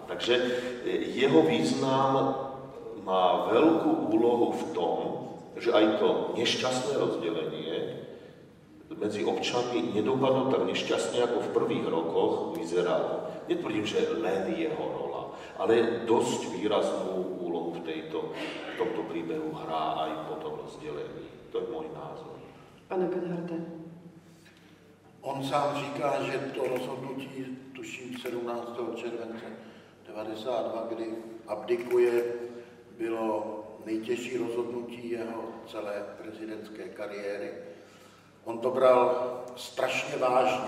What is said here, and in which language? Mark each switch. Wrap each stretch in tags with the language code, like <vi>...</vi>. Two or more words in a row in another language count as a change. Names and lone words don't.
<sk>Takže jeho význam má veľkú úlohu v tom, že aj to nešťastné rozdelenie medzi občanmi nedopadlo tak nešťastne, ako v prvých rokoch vyzeralo. Netvrdím, že len jeho rola, ale dosť výraznú úlohu v tomto príbehu hrá aj po tom rozdelení. To je môj názor.</sk> <cs>Pane Bernharde. On sám říká, že to rozhodnutí, tuším 17. července 1992, kdy abdikuje, bylo nejtěžší rozhodnutí jeho celé prezidentské kariéry. On to bral strašně vážně.</cs>